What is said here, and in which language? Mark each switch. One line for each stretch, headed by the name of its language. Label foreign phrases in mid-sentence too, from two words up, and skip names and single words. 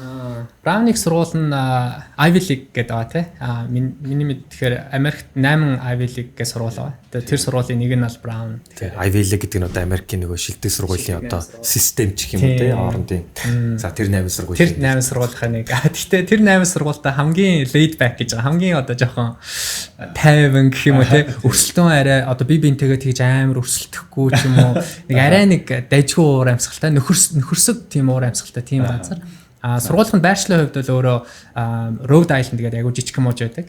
Mongolian: Brownie их сургууль нь Ivy League гэдэг байгаа тийм. Миний мэдхээр Америкт 8 Ivy League гэх сургууль байгаа. Тэр сургуулийн нэг нь бол Brown. Ivy League гэдэг нь одоо Америкийн нөгөө шилдэг сургуулийн одоо систем ч гэх юм уу тийм хоорондын. За тэр 8 сургууль. Тэр 8 сургуулийн нэг. Гэхдээ тэр 8 сургуультай хамгийн
English: laid back
Mongolian: гэж байгаа. Хамгийн одоо жоохон тайван гэх юм уу тийм. Өрсөлдөөн арай одоо би бинтэйгээ тэгж амар өрсөлдөхгүй ч юм уу. Нэг арай нэг дайжгүй уур амьсгалтай нөхөрсөг тийм уур амьсгалтай тийм газар. Сургуулийн байршлын хувьд бол өөрөө Rhode Island гэдэг айгуу жижиг мууж байдаг.